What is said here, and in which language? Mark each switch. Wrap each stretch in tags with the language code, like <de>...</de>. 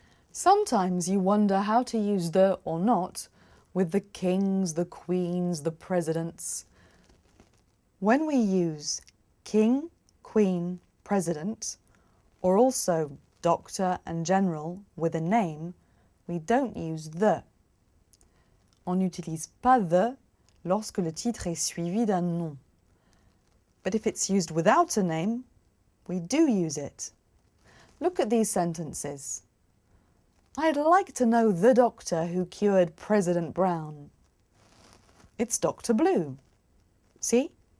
<en>Sometimes you wonder how to use the or not with the kings, the queens, the presidents. When we use king, queen, president, or also doctor and general with a name, we don't use the.</en> <fr>On n'utilise pas the lorsque le titre est suivi d'un nom.</fr> <en>But if it's used without a name, we do use it. Look at these sentences. I'd like to know the doctor who cured President Brown. It's Dr. Blue. See?</en>